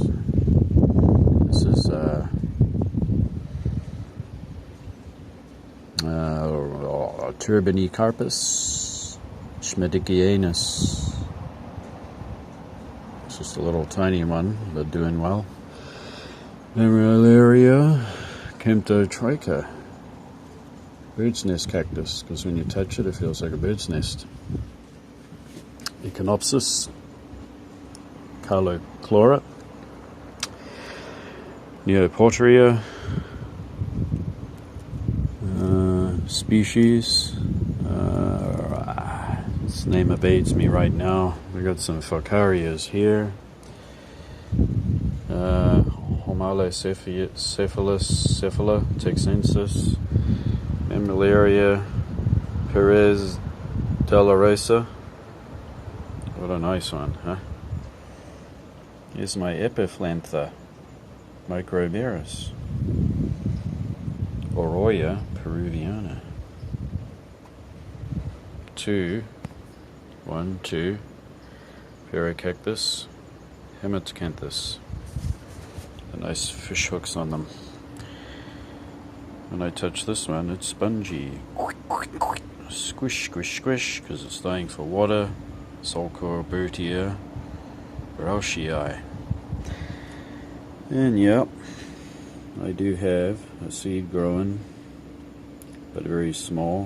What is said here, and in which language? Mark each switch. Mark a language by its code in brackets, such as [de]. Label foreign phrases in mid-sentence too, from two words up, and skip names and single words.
[en] This is Turbinicarpus schmidtkianus. It's just a little tiny one, but doing well. Mammillaria camptotricha. Bird's nest cactus, because when you touch it, it feels like a bird's nest. Echinopsis carlochlora. Neoporteria. Species. This name evades me right now. We got some Focarias here. Cephala texensis. Mammillaria Perez della Rosa. What a nice one, huh? Here's my Epiphlantha microberus. Oroya peruviana. 2 Paracactus hematocanthus. The nice fish hooks on them. When I touch this one, it's spongy. Squish, squish, squish, because it's dying for water. Sulcorbertia rauschii. And yep, I do have a seed growing but very small.